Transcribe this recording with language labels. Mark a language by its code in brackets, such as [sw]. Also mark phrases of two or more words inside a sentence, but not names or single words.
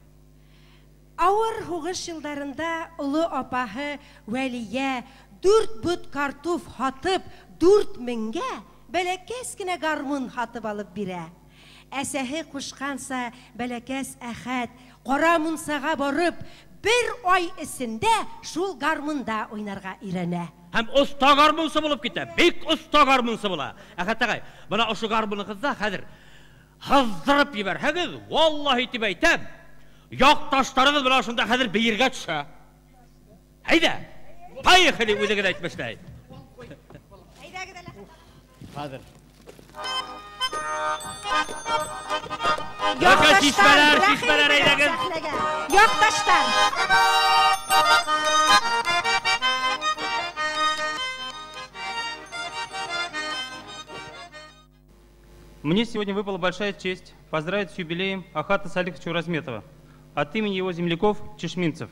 [ba] Ауыр һугыш елдарында улы апаһы Вәлия 4 бут картуф хатып 4000-гә бәләкәс кенә гармун хатып алып бирә. Әсәһе кушканса бәләкәс Әхәт Кара Мунсага барып 1 ай эсендә шул гармунда уйнарга өйрәнә. Һәм оста гармунсы булып китә. Бик оста гармунсы була. Әхәт ағай, бына ошо гармуныгызда хәзер һыздырып ебәрһәгез, валлаһи тип әйтәм, якташтарыгыз белән шунда хәзер бейергә төшә. Әйдә. Поехали, үзегез әйтмәсләй. Хәзер. Якташтар, шишмәләр әйдәгез. Якташтар. [ru] Мне сегодня выпала большая честь поздравить с юбилеем Ахата Салиховича Уразметова от имени его земляков, чешминцев.